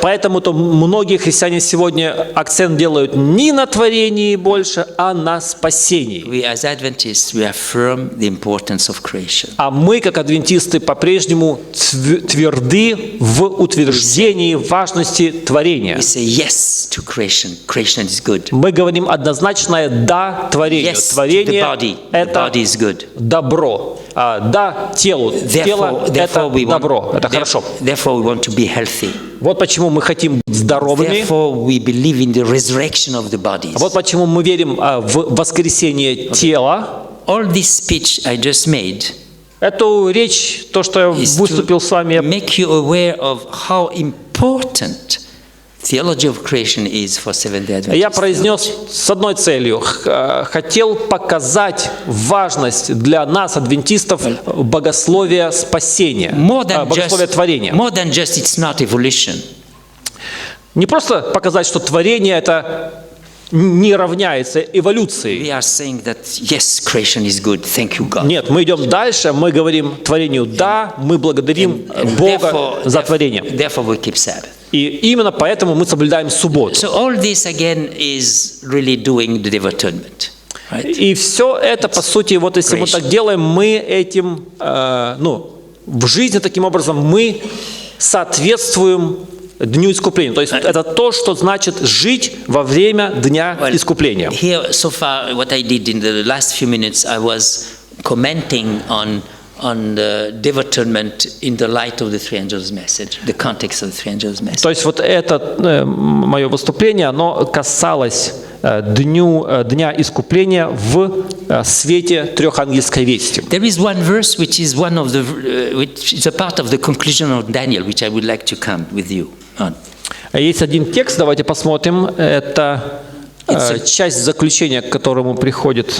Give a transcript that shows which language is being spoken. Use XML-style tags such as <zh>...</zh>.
<ru>Поэтому-то многие христиане сегодня акцент делают не на творении больше, а на спасении.</ru> <en>We as Adventists, we affirm the importance of creation.</en> <ru>А мы, как адвентисты, по-прежнему тверды в утверждении важности творения.</ru> <en>We say yes to creation. Creation is good.</en> <ru>Мы говорим однозначное «да» творению.</ru> <en>Yes to the</en> <ru>Творение</ru> <en>body. – The</en> <ru>это</ru> <en>body is good.</en> <ru>добро. «Да» телу. Тело – это добро, это хорошо.</ru> <en>Therefore, we want to be healthy.</en> <ru>Вот почему мы хотим быть здоровыми.</ru> <en>Therefore, we believe in the resurrection of the bodies.</en> <ru>Вот почему мы верим в воскресение тела.</ru> <en>All this speech I just made</en> <ru>Эту речь, то, что я</ru> <en>is</en> <ru>выступил с вами,</ru> <en>to make you aware of how important theology of creation is for Seventh-day Adventists.</en> <ru>я произнес с одной целью. Хотел показать важность для нас, адвентистов, богословия спасения, богословия творения.</ru> <en>more than just it's not evolution.</en> <ru>Не просто показать, что творение это не равняется эволюции.</ru> <en>We are saying that yes, creation is good. Thank you, God.</en> <ru>Нет, мы идем дальше, мы говорим творению «да», мы благодарим Бога за творение.</ru> <en>Therefore, we keep Sabbath.</en> <ru>И именно поэтому мы соблюдаем субботу.</ru> <en>So all this again is really doing the devotement, right?</en> <ru>И все это, по сути, вот если мы так делаем, мы этим, в жизни таким образом мы соответствуем Дню искупления. То есть это то, что значит жить во время Дня искупления.</ru> <en>Here, so far, what I did in the last few minutes, I was commenting on the devotement in the light of the three angels' message, the context of the three angels' message.</en> <ru>То есть вот это мое выступление, оно касалось Дня искупления в свете трехангельской вести.</ru> <en>There is one verse which is which is a part of the conclusion of Daniel, which I would like to come with you on.</en> <ru>Есть один текст, давайте посмотрим. Это часть заключения, к которому приходит</ru>